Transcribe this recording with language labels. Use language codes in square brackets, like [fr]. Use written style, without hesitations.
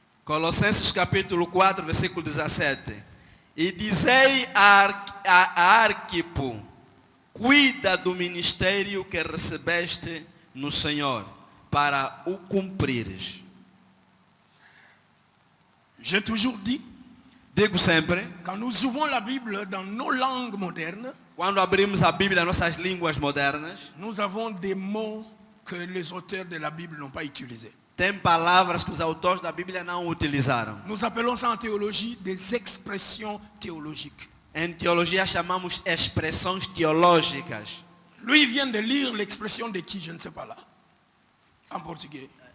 [pt] Colossenses capítulo 4, versículo 17. E dizei a Arquipo, cuida do ministério que recebeste no Senhor, para o cumprires. [fr] J'ai toujours dit, [pt] Digo sempre, [fr] quand nous ouvrons la Bible dans nos langues modernes, [pt] quando abrimos a Bíblia, nossas línguas modernas, [fr] nous avons des mots que les auteurs de la Bible n'ont pas utilisés. [pt] tem palavras que os autores da Bíblia não utilizaram. [fr] Nous appelons ça en théologie des expressions théologiques. [pt] Em teologia chamamos expressões teológicas. [fr] Lui vient de lire l'expression de qui, je ne sais pas là, en portugais.